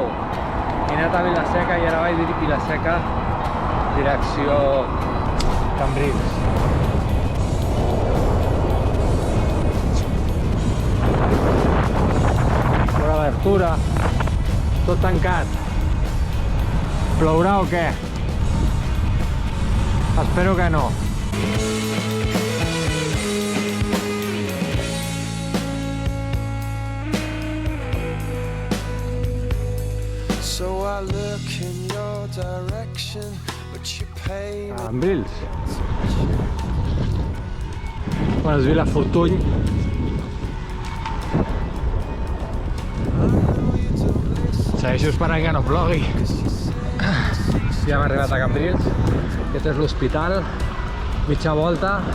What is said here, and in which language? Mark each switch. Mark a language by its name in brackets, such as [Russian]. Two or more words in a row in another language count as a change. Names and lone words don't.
[Catalan] He anat a Vila-seca i ara vaig dir Vila-seca direcció Cambrils. Fora d'Artura, tot tancat. Plourà o què? Espero que no. [English] So I look in your direction, but you pay me. [Catalan] Cambrils. Quan es Vila Fortuny. Segueixo esperant que no plogui. Ja hem arribat a Cambrils. Aquest és l'hospital. Mitja volta.